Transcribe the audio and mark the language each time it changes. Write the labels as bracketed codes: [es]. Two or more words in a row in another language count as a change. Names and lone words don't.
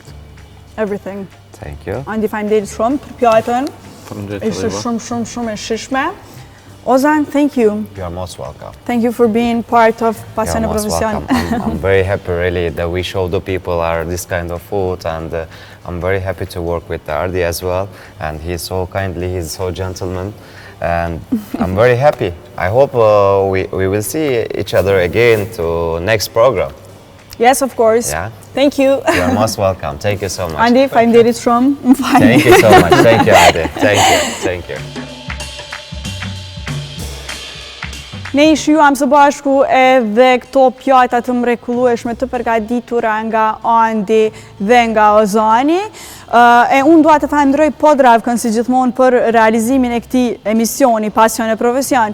[en] Everything. Thank you. [sq] Andi faleminderit shumë për pjatën. Faleminderit Ishte Rriva. shumë e shishme. Ozan, [en] thank you. You are most welcome. Thank you for being part of Pasion e You're most Profesion. welcome. I'm very happy really that we show the people this kind of food, and I'm very happy to work with Ardi as well. And he's so kindly, he's so gentleman, and I'm very happy. I hope we will see each other again to next program. Yes, of course. Yeah. Thank you. You're most welcome. Thank you so much. [sq] Andi, faleminderit shumë. Më fal. [en] Thank you so much. Thank you, Ardi. Thank you. Thank you. [sq] Ne I shijuam së bashku edhe këto pjata të mrekullueshme të përgatitura nga Andi dhe nga Ozani. E unë dua të falenderoj Podravkën si gjithmonë për realizimin e këtij emisioni Pasion e Profesion.